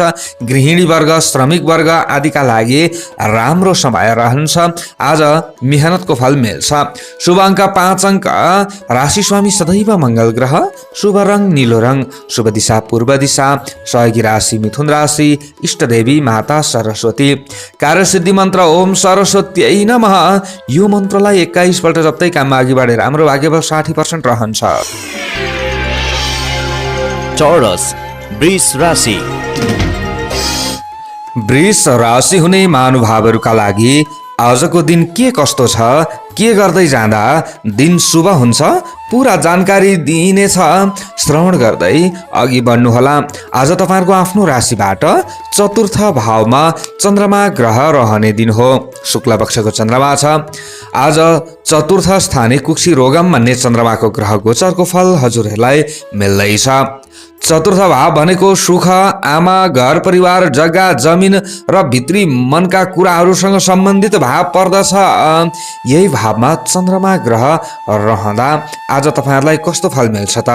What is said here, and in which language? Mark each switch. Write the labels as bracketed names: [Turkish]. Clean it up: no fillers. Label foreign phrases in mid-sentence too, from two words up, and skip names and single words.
[Nepali] गृहिणी वर्ग, श्रमिक वर्ग आदिका लागि राम्रो समय रहन्छ। आज मेहनतको फल मिल्छ। शुभ अङ्क 5 अङ्क। राशि स्वामी सदैव मंगल ग्रह। शुभ रंग नीलो रंग। शुभ दिशा पूर्व दिशा। सहयोगी राशि मिथुन राशि। इष्ट देवी माता सरस्वती। कार्यसिद्धि मन्त्र [Sanskrit] ओम सरस्वती नमः। [Nepali] यो मन्त्रलाई 21 पल्ट जप्दै काममा अघि बढेर राम्रो भाग्यबल 60% रहन्छ। टोरस वृष राशि। वृष राशि हुने महानुभावहरूका लागि आजको दिन के कस्तो छ, के गर्दै जाँदा दिन शुभ हुन्छ, पूरा जानकारी दिइनेछ। श्रवण गर्दै अघि बढ्नुहोला। आज तपाईहरुको आफ्नो राशिबाट चतुर्थ भावमा चन्द्रमा ग्रह रहने दिन हो। शुक्ल पक्षको चन्द्रमा छ। आज [Sanskrit] चतुर्थ स्थाने कुक्षी रोगम [Nepali] भन्ने चन्द्रमाको ग्रह गोचरको फल हजुरहरूलाई मिल्दैछ। चतुर्थ भाव भनेको सुख, आमा, घर परिवार, जग्गा जमिन र भित्री मनका कुराहरूसँग सम्बन्धित भाव पर्दछ। यही भावमा चन्द्रमा ग्रह रहँदा आज तपाईहरुलाई कस्तो फल मिल्छ त?